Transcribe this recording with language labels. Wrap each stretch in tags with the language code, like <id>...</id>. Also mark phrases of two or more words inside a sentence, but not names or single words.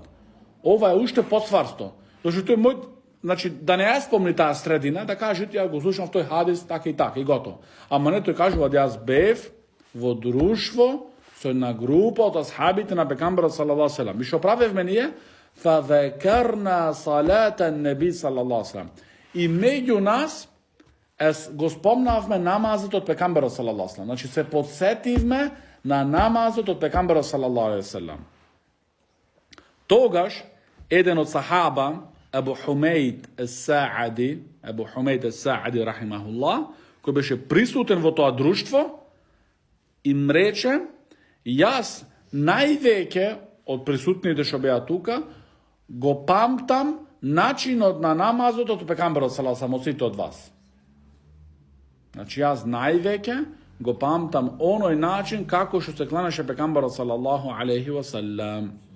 <mk>Ова е уште посварсто. Зашто тој мој, значи да не ја спомни таа средина, да каже ја го слушнав тој хадис така и готово. Ама не тој кажува да јас бев во друштво со една група од асхабите на пекамберот</mk> <ar>صلى الله عليه وسلم.</ar> <mk>И што правевме ние?</mk> <ar>فذكرنا صلاة النبي صلى الله عليه وسلم.</ar> <mk>И меѓу нас го спомнавме намазот од пекамберот</mk> <ar>صلى الله عليه وسلم.</ar> <mk>Значи се подсетивме на намазот од пекамберот</mk> <ar>صلى الله عليه وسلم.</ar> <mk>Тогаш еден од сахаба Абу Хумейд ес-Саади рахимахуллах, кој беше присутен во тоа друштво, им рече: јас највеќе од присутните што беа тука го памтам начинот на намазот од пекамберот</mk> <ar>صلى الله عليه وسلم,</ar> <mk>сите од вас. Значи јас највеќе го памтам оној начин како што се кланеше пекамберот</mk> <ar>صلى الله عليه وسلم.</ar>